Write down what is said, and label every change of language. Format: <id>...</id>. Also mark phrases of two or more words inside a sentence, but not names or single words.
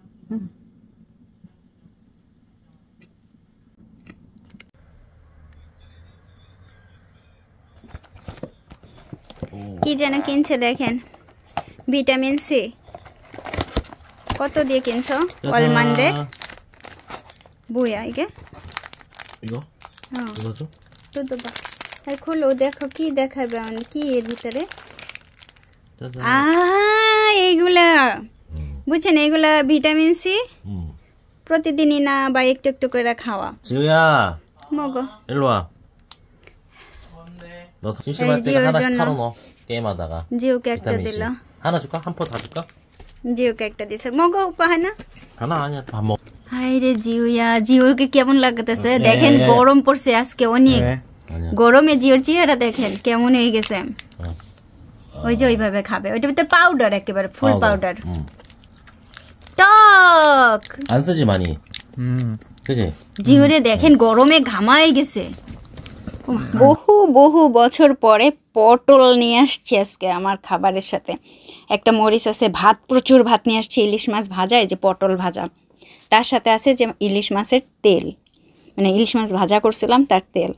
<bn>কি যেন কিনছে দেখেন, ভিটামিন সি। কত দিয়ে কিনছো?</bn> <ko>얼만데 뭐야 이게? 이거? 이거죠?</ko> <bn>뜯어봐। খোলো, দেখো কি দেখাবে, কি এর ভিতরে।</bn> <ko>짜잔.</ko> <bn>এইগুলা বুঝছেন, এইগুলা ভিটামিন সি। প্রতিদিনই না বা একটু একটু করে খাওয়া।</bn> <ko>지우야, 먹어। 일로 와. 너 심심할 때 하나씩 털어넣어. 게임하다가.</ko> <bn>জিওকে একটা</bn> <ko>비타민 C.</ko> <bn>দিল।</bn> <ko>하나 줄까? 한 포 다 줄까?</ko> <bn>জিওকে একটা দিছে। মগো উপাহানা।</bn> <ko>하나 아니야, 다 먹.</ko> <bn>হাই রে জিওয়া, জিওরকে কেমন লাগতেছে দেখেন। গরম পড়ছে আজকে অনেক।</bn> <ko>아니야.</ko> <bn>গরমে জিওর চেহারা দেখেন কেমন হয়ে গেছে। ওই যে ওইভাবে খাবে। ওইটা ভিতরে পাউডার, একেবারে ফুল পাউডার। টক</bn> <ko>안 쓰지 많이. 그지?</ko> <bn>জিওরে দেখেন গরমে ঘামায় গেছে। বহু বহু বছর পরে পটল নিয়ে আসছি আজকে আমার খাবারের সাথে। একটা মরিচ আছে, ভাত, প্রচুর ভাত নিয়ে আসছি, ইলিশ মাছ ভাজা, এই যে পটল ভাজা, তার সাথে আছে যে ইলিশ মাছের তেল, মানে ইলিশ মাছ ভাজা করছিলাম তার তেল।</bn>